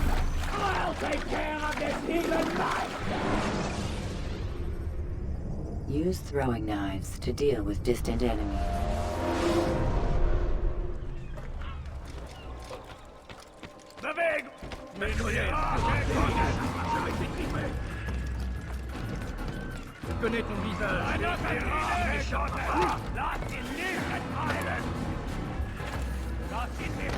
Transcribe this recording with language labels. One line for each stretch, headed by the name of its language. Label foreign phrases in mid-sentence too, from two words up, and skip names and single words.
English: I'll take care of this heathen master! Use throwing knives to deal with distant enemies.
German: Beweg!
French: Je connais ton visage.
German: Lass ihn nicht entfallen! Lass ihn nicht